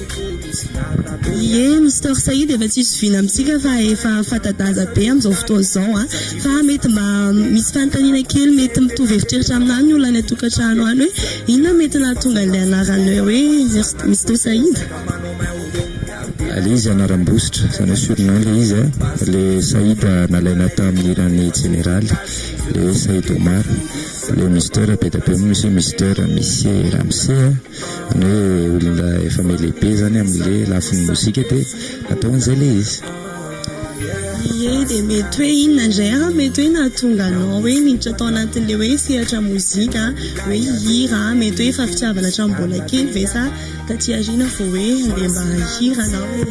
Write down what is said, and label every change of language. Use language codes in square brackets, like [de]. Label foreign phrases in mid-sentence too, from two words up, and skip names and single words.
[mg] ye Mister Saïd efa tsisy vina amintsika fa efa fatadaza be amin'izao fotoana izao fa mety mba misy fanontaniana kely mety mitovy heritreritra aminany ny olona any atokantrano any hoe inona mety nahatonga an'ilay anarany hoe Mister Saïd le izy anaram-bositra zany surnom le izy le Saïd nalaina tamin'ny irany général le hoe Saïd Omar le Mister be da be misy Mister Misy Ramsey ny hoe olona efa melehibe zany amin'le lafin'ny mozika dia natao an'izay le izy ye dia mety hoe inona indray mety hoe nahatonga anao hoe miditra atao anatin'le hoe sehatra mozika hoe hira mety hoe efa fitiavana hatrambola kely ve sa taty arina vao hoe andeha mba hira anao